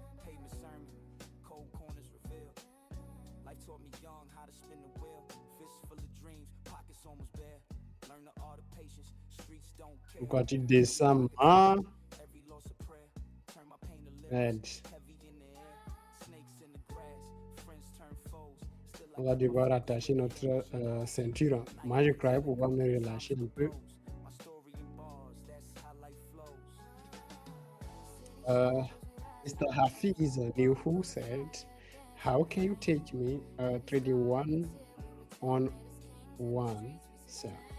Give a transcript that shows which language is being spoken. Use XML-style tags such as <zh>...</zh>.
<en>Pavement sermon, cold corners revealed. Life taught me young how to spin the wheel. Fists full of dreams, pockets almost bare. Learn the art of patience, streets don't care.</en> <fr>Pourquoi tu descends, hein?</fr> <en>Every loss a prayer, turn my pain to</en> <fr>Merde.</fr> <en>lyrics. Heavy in the air, snakes in the grass, friends turn foes. Still</en> <fr>On va devoir attacher notre ceinture. Moi, je croyais pouvoir me relâcher un peu.</fr> <en>my story in bars, that's how life flows. Mr. Hafiz who said, how can you teach me trading one on one, sir?</en>